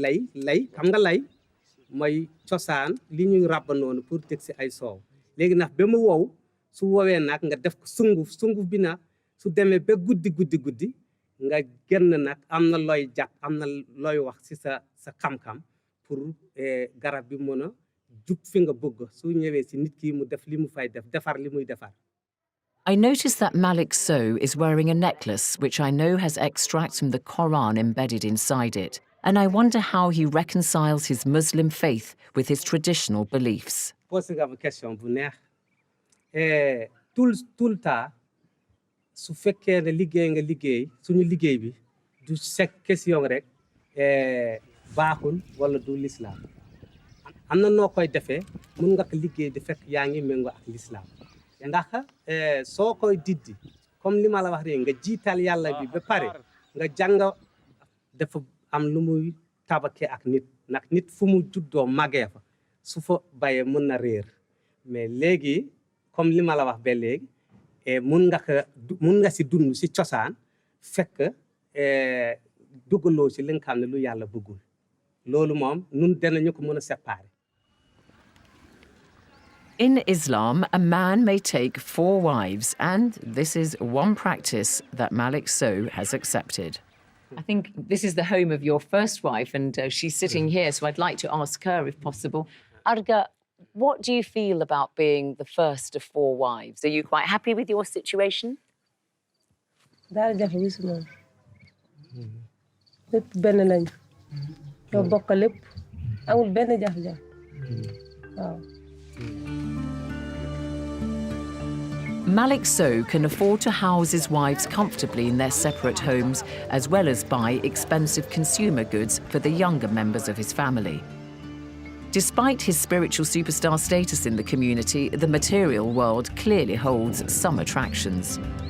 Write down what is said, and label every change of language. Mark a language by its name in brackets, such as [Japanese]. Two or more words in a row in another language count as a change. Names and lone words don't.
[Wolof] lay xam nga lay mooy cosaan li ñuy ràbb noonu pour teg si ay soow léegi nag ba mu wow su woowee nag nga def ko sunguf bi nag su demee ba guddi nga génn nag am na looy jàpp am na looy wax si sa xam-xam pour garab bi mën a jub fi nga bëgg su ñëwee si nit ki mu def li mu fay defar li muy defar. [English] I noticed that Malik Sow is wearing a necklace which I know has extracts from the Quran embedded inside it. And I wonder how he reconciles his Muslim faith with his traditional beliefs. [Wolof] Posé nga ma question bu neex [French] tout le temps [Wolof] su fekkee ne liggéey nga liggéey suñu liggéey bi du sek question rek baaxul wala du l'islam am na noo koy defee mun nga ko liggéey di fekk yaa ngi méngoo ak l'islam ndax soo koy diddi comme li ma la wax rek nga jiital yàlla bi ba pare nga jàng dafa am lu muy tabake ak nit nag nit fu mu juddoo màggee fa su fa bayee mën na réer mais léegi comme li ma la wax ba léegi mun nga si dund si cosaan fekk dugaloo si li nga xam ne lu yàlla bëggul loolu moom nun danañu ko mën a séparer. [English] In Islam, a man may take 4 wives, and this is one practice that Malik Sow has accepted. I think this is the home of your first wife, and she's sitting here, so I'd like to ask her, if possible. Arga, what do you feel about being the first of 4 wives? Are you quite happy with your situation? [Wolof] daal jafe bi si moom lépp benn lañ ñoo bokk lépp amul benn jafe-jafe waaw. [English] Malik Sow can afford to house his wives comfortably in their separate homes, as well as buy expensive consumer goods for the younger members of his family. Despite his spiritual superstar status in the community, the material world clearly holds some attractions.